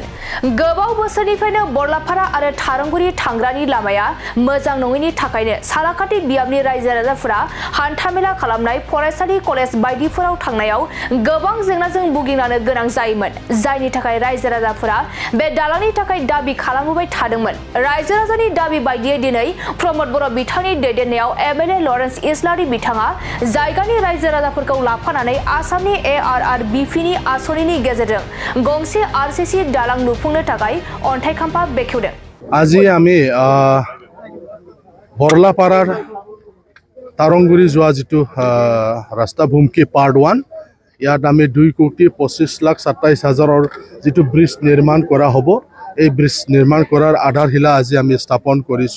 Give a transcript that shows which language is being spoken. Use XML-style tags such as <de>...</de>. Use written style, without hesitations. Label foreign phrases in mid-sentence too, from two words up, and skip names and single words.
<brx>गोबाव बोसोरनिफ्रायनो बरलाफारा आरो थारंगुरि थांग्रानि लामाया मोजां नङैनि थाखायनो सालाकाटि बियाबनि रायजो राजाफोरा हान्थामेला खालामनाय फरायसालि कलेज बायदिफोराव थांनायाव गोबां जेंनाजों भुगिनांनो गोनां जायोमोन, जायनि थाखाय रायजो राजाफोरा बे दालांनि थाखाय दाबि खालामबाय थादोंमोन। रायजो राजानि दाबि बायदियै दिनै प्रमद बर' बिथांनि दैदेननायाव MLA लरेन्स इस्लारि बिथाङा जायगानि रायजो राजाफोरखौ लाफानानै आसामनि ARRBP नि आसनिनि गेजेरजों गंसे आरसीसी दालां लुफुंनो थाखाय अन्थाइ खाम्फा बेखेवदों।</brx> <as>আজি আমি বৰলাপাৰাৰ তাৰংগুৰি যোৱা যিটো ৰাস্তা ভূমকি পাৰ্ট 1 ইয়াত আমি 2,25,27,000 যিটো ব্ৰিজ নিৰ্মাণ কৰা হ'ব। এই ব্ৰিজ নিৰ্মাণ কৰাৰ আধাৰশিলা আজি আমি স্থাপন কৰিছো।</as>